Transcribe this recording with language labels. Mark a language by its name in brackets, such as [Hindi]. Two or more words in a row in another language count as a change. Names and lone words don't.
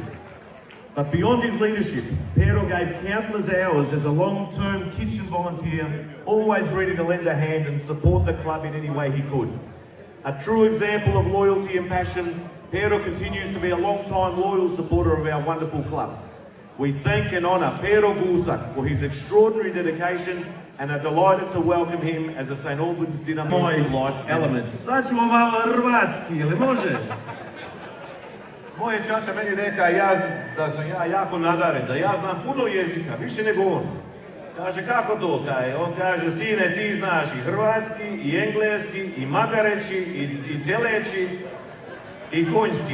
[English] But beyond his leadership, Pero gave countless hours as a long-term kitchen volunteer, always ready to lend a hand and support the club in any way he could. A true example of loyalty and passion, Pero continues to be a long-time loyal supporter of our wonderful club. We thank and honour Pero Gulsak for his extraordinary dedication and are delighted to welcome him as a St. [Croatian] Albans Dinamo. Moj life element. Sad ću malo hrvatski, ili može? Moje čača meni reka da sam ja jako nadaren, da ja znam puno jezika, više nego on. Kaže, kako to? On kaže, sine, ti znaš i hrvatski, i engleski, i magareći, i teleći, i konjski.